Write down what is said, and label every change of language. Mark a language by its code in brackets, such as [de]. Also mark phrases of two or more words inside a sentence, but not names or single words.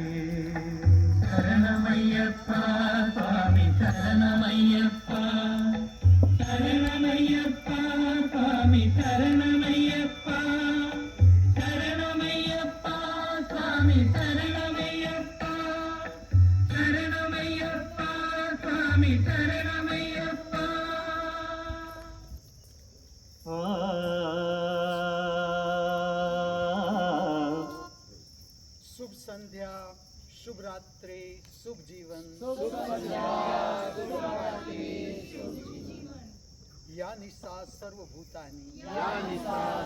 [ml] ശരണമയ്യപ്പ സ്വാമി ശരണമയ്യപ്പ, ശരണമയ്യപ്പ സ്വാമി ശരണമയ്യപ്പ, ശരണമയ്യപ്പ സ്വാമി ശരണമയ്യപ്പ, ശരണമയ്യപ്പ സ്വാമി ശരണമയ്യപ്പ. [hi] शुभ संध्या, शुभ रात्रि, शुभ जीवन. [sa] या निशा सर्वभूतानि